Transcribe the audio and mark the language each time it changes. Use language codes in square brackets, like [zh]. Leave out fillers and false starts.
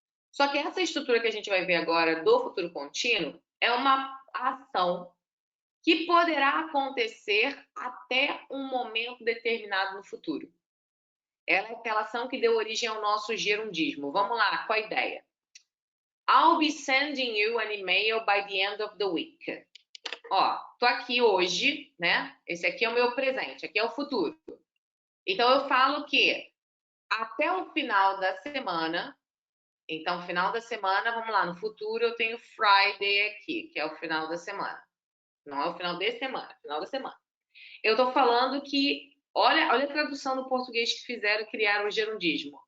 [pt] Só que essa estrutura que a gente vai ver agora do futuro contínuo é uma ação que poderá acontecer até um momento determinado no futuro. Ela é aquela ação que deu origem ao nosso gerundismo. Vamos lá, qual a ideia? [en] I'll be sending you an email by the end of the week. [pt] Ó, tô aqui hoje, né? Esse aqui é o meu presente, aqui é o futuro. Então, eu falo que até o final da semana, então, final da semana, vamos lá, no futuro eu tenho Friday aqui, que é o final da semana. Não é o final de semana, é o final da semana. Eu tô falando que, olha a tradução do português que fizeram, criaram o gerundismo.